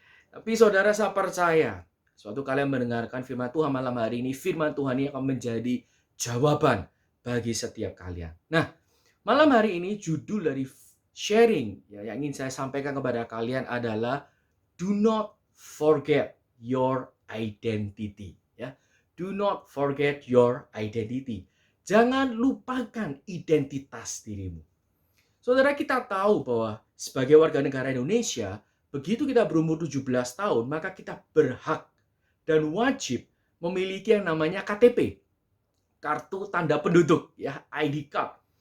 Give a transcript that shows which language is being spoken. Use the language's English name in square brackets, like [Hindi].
[Indonesian] Tapi saudara, saya percaya suatu kalian mendengarkan firman Tuhan malam hari ini, firman Tuhan ini akan menjadi jawaban bagi setiap kalian. Nah, malam hari ini judul dari sharing ya, yang ingin saya sampaikan kepada kalian adalah [English] Do not forget your identity. Ya, do not forget your identity. [Indonesian] Jangan lupakan identitas dirimu. Saudara, kita tahu bahwa sebagai warga negara Indonesia, begitu kita berumur 17 tahun, maka kita berhak dan wajib memiliki yang namanya KTP, kartu tanda penduduk, ya, ID card.